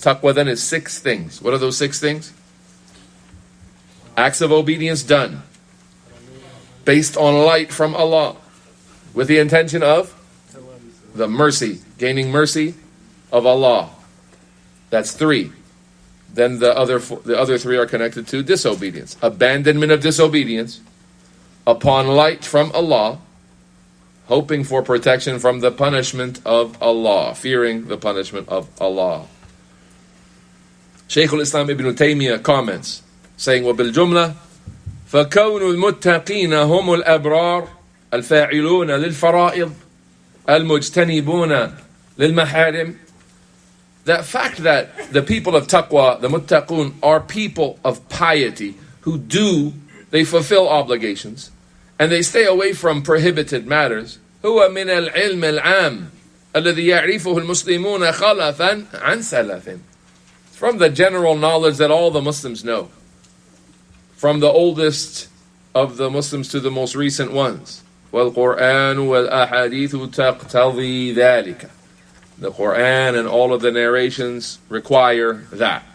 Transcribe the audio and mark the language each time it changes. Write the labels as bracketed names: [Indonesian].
[English] Taqwa then is 6 things. What are those 6 things? Acts of obedience done based on light from Allah, with the intention of the mercy, gaining mercy of Allah. That's 3. Then the other 3 are connected to disobedience. Abandonment of disobedience upon light from Allah, hoping for protection from the punishment of Allah, fearing the punishment of Allah. [Arabic] Shaykh al-Islam ibn Taymiyyah [English] comments, saying, [Arabic] وَبِالْجُمْلَةِ فَكَوْنُ الْمُتَّقِينَ هُمُ الْأَبْرَارِ الْفَاعِلُونَ لِلْفَرَائِضِ الْمُجْتَنِبُونَ لِلْمَحَارِمِ. [English] That fact that the people of taqwa, the muttaqun, are people of piety who they fulfill obligations and they stay away from prohibited matters. [Arabic] هو من العلم العام الذي يعرفه المسلمون خلفا عن سلف. [English] It's from the general knowledge that all the Muslims know, from the oldest of the Muslims to the most recent ones. [Arabic] وَالْقُرْآنُ وَالْأَحَادِيثُ تَقْتَضِي ذَلِكَ. [English] The Quran and all of the narrations require that.